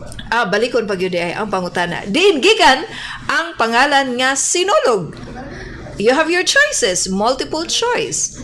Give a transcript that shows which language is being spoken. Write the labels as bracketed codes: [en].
[ceb] Balikon pa gyud ay ang pangutana. Diin gikan ang pangalan nga sinulog. [en] You have your choices, multiple choice.